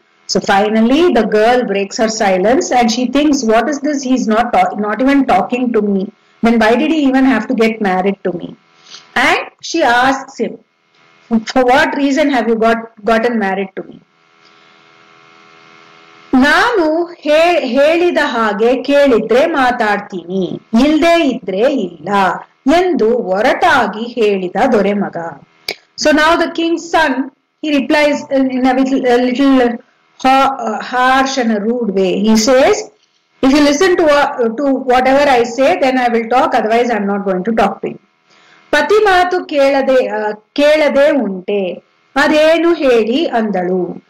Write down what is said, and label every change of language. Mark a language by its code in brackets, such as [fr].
[en] So finally the girl breaks her silence and she thinks, what is this? He's not even talking to me. Then why did he even have to get married to me? And she asks him, for what reason have you gotten married to me? [kn] ನಾನು ಹೇಳಿದ ಹಾಗೆ ಕೇಳಿದ್ರೆ ಮಾತಾಡ್ತೀನಿ, ಇಲ್ದೇ ಇದ್ರೆ ಇಲ್ಲ ಎಂದು ಒರಟಾಗಿ ಹೇಳಿದ ದೊರೆಮಗ. [en] So now the king's son, he replies in a little harsh and a rude way. He says, if you listen to whatever I say, then I will talk, otherwise I am not going to talk to you. [kn] ಪತಿ ಮಾತು ಕೇಳದೆ ಉಂಟೆ, ಅದೇನು ಹೇಳಿ ಅಂದಳು.